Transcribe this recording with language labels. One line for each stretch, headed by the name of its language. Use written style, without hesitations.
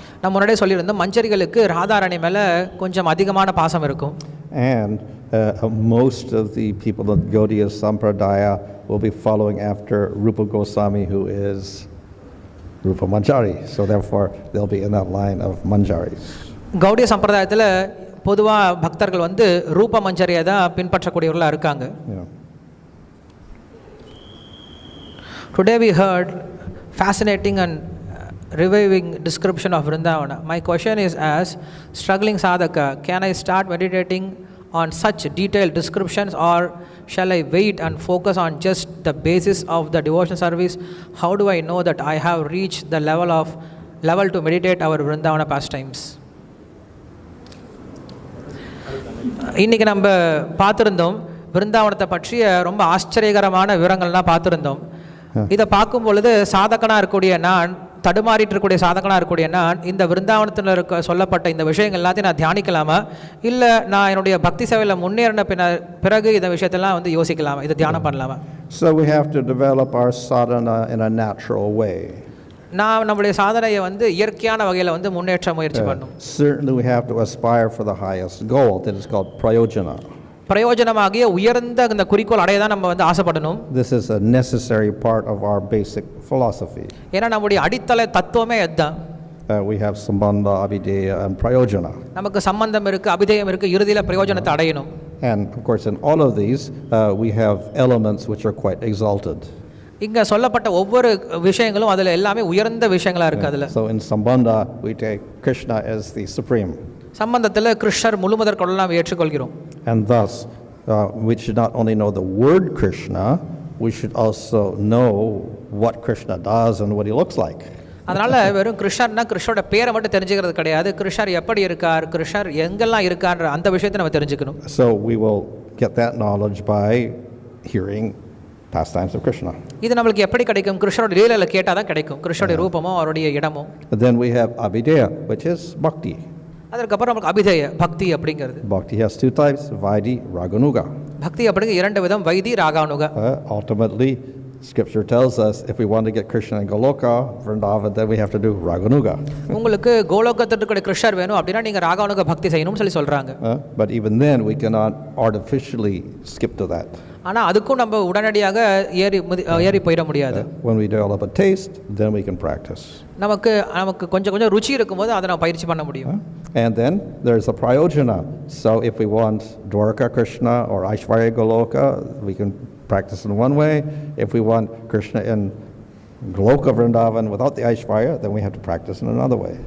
Tamil: நான் முன்னாடியே சொல்லியிருந்தோம், மஞ்சரிகளுக்கு ராதாராணி மேலே கொஞ்சம் அதிகமான பாசம் இருக்கும்.
English: And most of the people of Gaudiya Sampradaya will be following after Rupa Goswami, who is Rupa Manjari. So therefore, they'll be in that line of Manjaris.
Tamil: Gaudiya சம்பிரதாயத்தில் பொதுவாக பக்தர்கள் வந்து ரூப மஞ்சரியை தான் பின்பற்றக்கூடியவர்களாக இருக்காங்க.
English: Today we heard fascinating and reviving description of Vrindavana. My question is, as struggling sadhaka, can I start meditating on such detailed descriptions, or shall I wait and focus on just the basis of the devotional service? How do I know that I have reached the level to meditate our Vrindavana pastimes?
Tamil: இன்னைக்கு நம்ம பார்த்துருந்தோம் விருந்தாவனத்தை பற்றிய ரொம்ப ஆச்சரியகரமான விவரங்கள்லாம் பார்த்துருந்தோம். இதை பார்க்கும் பொழுது சாதகனாக இருக்கக்கூடிய நான், தடுமாறிட்டு இருக்கக்கூடிய சாதகனாக இருக்கக்கூடிய நான், இந்த விருந்தாவனத்தில் இருக்க சொல்லப்பட்ட இந்த விஷயங்கள் எல்லாத்தையும் நான் தியானிக்கலாமா, இல்லை நான் என்னுடைய பக்தி சேவையில் முன்னேறின பிறகு இந்த விஷயத்தெல்லாம் வந்து யோசிக்கலாமா, இதை தியானம் பண்ணலாமா?
English: So we have to develop our sadhana in a natural way.
Tamil: நான் நம்முடைய சாதனையை வந்து இயற்கையான வகையில் வந்து முன்னேற்ற முயற்சி பண்ணணும்.
English: Certainly we have to aspire for the highest goal, that is called prayojana.
Tamil: பிரயோஜனமாகிய உயர்ந்த இந்த குறிக்கோள் அடைய தான் நம்ம வந்து ஆசைப்படணும்.
English: This is a necessary part of our basic philosophy.
Tamil: ஏன்னா நம்முடைய அடித்தள தத்துவமே அதுதான்.
English: We have sambandha, abhideya and prayojana.
Tamil: நமக்கு சம்பந்தம் இருக்கு, அபிதேயம் இருக்கு, இறுதியில் பிரயோஜனத்தை அடையணும்.
English: And of course in all of these we have elements which are quite exalted.
Tamil: இங்க சொல்லப்பட்ட ஒவ்வொரு விஷயங்களும் அதுல எல்லாமே உயர்ந்த விஷயங்களா இருக்கு. அதுல
English: So in sambandha we take Krishna as the supreme.
Tamil: சம்பந்தத்தில் கிருஷ்ணர் முழுமுதற் கொள்ளலாம் ஏற்றுக்கொள்கிறோம்.
English: And thus we should not only know the word Krishna, we should also know what Krishna does and what he looks like.
Tamil: அதனால வெறும் கிருஷ்ணர்னா கிருஷ்ணரோட பேரை மட்டும் தெரிஞ்சுக்கிறது கிடையாது, கிருஷ்ணர் எப்படி இருக்கார், கிருஷ்ணர் எங்கெல்லாம் இருக்கான்ற அந்த விஷயத்தை நம்ம தெரிஞ்சுக்கணும்.
English: So we will get that knowledge by hearing pastimes of Krishna.
Tamil: இது நம்மளுக்கு எப்படி கிடைக்கும்? கிருஷ்ணரோட லீலையில கேட்டால் தான் கிடைக்கும், கிருஷ்ணருடைய ரூபமோ அவருடைய இடமோ.
English: Then we have Abhideya, which is bhakti.
Tamil: அதற்கப்புறம் நமக்கு அபிதேய பக்தி அப்படிங்கிறது.
English: Bhakti has two types, Vaidhi, Raganuga.
Tamil: பக்தி அப்படிங்கிற இரண்டு விதம், why this ராகானுகா.
English: Ultimately, Scripture tells us if we want to get Krishna in Goloka, Vrindavan, then we have to do Raganuga.
Tamil: உங்களுக்கு கோலோகத்திற்கு கிருஷ்ணர் வேணும் அப்படின்னா நீங்க ராகானுக பக்தி செய்யணும்னு சொல்லி சொல்றாங்க.
English: But even then we cannot artificially skip to that.
Tamil: ஆனா அதுக்கும் நம்ம உடனடியாக ஏறி போயிட முடியாது.
English: When we develop a taste, then we can practice.
Tamil: நமக்கு கொஞ்சம் ருச்சி இருக்கும்போது அதை நம்ம பயிற்சி பண்ண முடியும்.
English: And then there's a prayojana. So if we want Dwarka Krishna or Aishwarya Goloka, we can practice in one way. If we want Krishna in Goloka Vrindavan without the Aishwarya, then we have to practice in another way.